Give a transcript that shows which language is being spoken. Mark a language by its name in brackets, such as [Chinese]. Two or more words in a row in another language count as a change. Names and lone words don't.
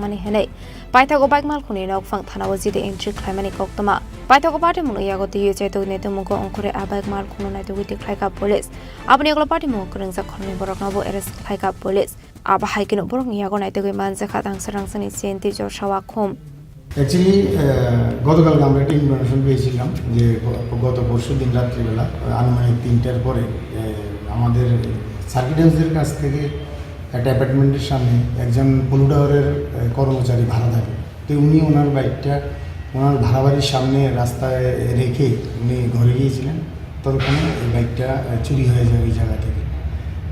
[Kok Borok] mani henei Paithago bike mal khuni nok phang thana waji de entry khlaimani koktama Paithago party munu yagoti yecheto netu mugo onkure a bike mal khunu nai dugi tikhlaika police apni oglo party mu krungsa khoni borok nabo arrest khlaika police aba haikino borok yago nai dugi manje khatang sarangsani senti jor shawa khom [Bangla] অ্যাকচুয়ালি গতকালকে আমরা একটা ইনফরমেশন পেয়েছিলাম যে গত পরশু দিন রাত্রিবেলা আনুমানিক 3টার পরে আমাদের সার্কিট হাউসের কাছ থেকে একটা অ্যাপার্টমেন্টের সামনে একজন পলুটাওয়ারের কর্মচারী ভাড়া থাকে তো উনি ওনার বাইকটা ওনার ভাড়া বাড়ির সামনে রাস্তায় রেখে উনি ঘরে গিয়েছিলেন ততক্ষণে এই বাইকটা চুরি হয়ে যায় ওই জায়গা থেকে তো